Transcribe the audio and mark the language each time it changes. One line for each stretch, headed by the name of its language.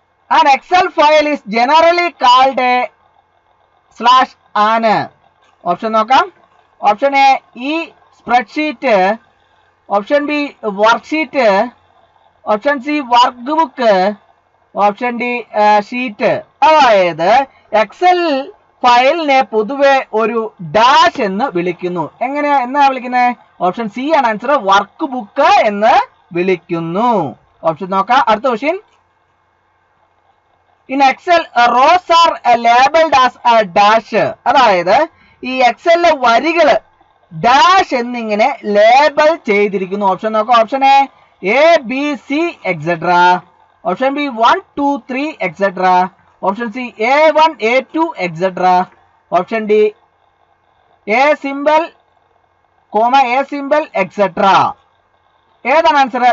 English: An Excel file is generally called a slash
Malayalam: ആണ്. Option നോക്കാം. Option A E spreadsheet, option B worksheet, option C work book, option D sheet. അതായത് Excel ഫയലിനെ പൊതുവെ ഒരു dash എന്ന് വിളിക്കുന്നു. എന്നാ വിളിക്കുന്നത്? ഓപ്ഷൻ സി ആണ് ആൻസർ, വർക്ക് ബുക്ക് എന്ന് വിളിക്കുന്നു. ഓപ്ഷൻ നോക്കാം. അടുത്ത question.
English: In Excel, rows are labeled as a dash.
Malayalam: അതായത് ഈ എക്സലിലെ വരികൾ ഡാഷ് എന്നിങ്ങനെ ലേബൽ ചെയ്തിരിക്കുന്നു. ഓപ്ഷൻ നോക്കാം. Option A B C etcetera, option B 1 2 3 etcetera, option C A1 A2 etcetera, option D A symbol A symbol etcetera. ഏതാണ് answer?